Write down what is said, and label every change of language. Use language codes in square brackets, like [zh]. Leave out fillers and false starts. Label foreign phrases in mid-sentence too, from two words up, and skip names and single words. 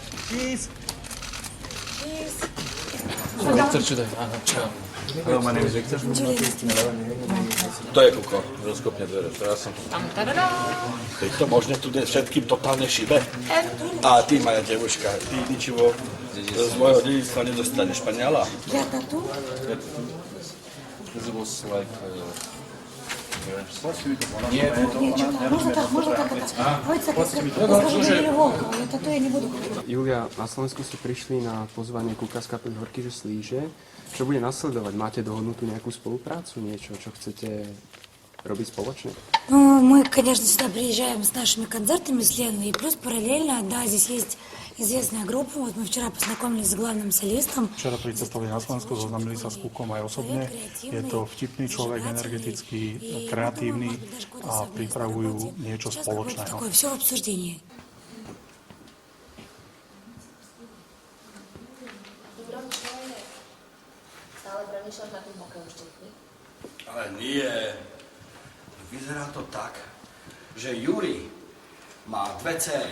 [en] Cheese. Victor today. Hello, my name is Victor. [sk] To je Kuko, rozkopne dvere. Teraz som... Je to možné tu všetkým totálne šibe? A ty, moja devuška, ty ničivo z môjho dedictva nedostaneš, Španiela? [ru] Я тату? [en] This was like... [ru] Нет, можно так. Давайте так, я скажу Юлию Волкову, но тату я не буду. [sk] Julia, na Slovensku ste prišli na pozvanie Kuka z kapely Horky, že slíže. Čo bude nasledovať? Máte dohodnutú nejakú spoluprácu? Niečo, čo chcete robiť spoločne? [ru] Ну, мы, конечно, сюда приезжаем с нашими концертами с Леной, и плюс параллельно, да, здесь есть известная группа, вот мы вчера познакомились с главным солистом. [sk] Včera pricestovali na Slovensku, zoznamili sa s Kukom aj osobne. Je to vtipný človek, energetický, kreatívny a pripravujú niečo spoločného. [ru] Такое все в обсуждении. [sk] Stále premýšľaš nad tým hokejom štítnik? Ale nie. Vyzerá to tak, že Juri má dve dcery.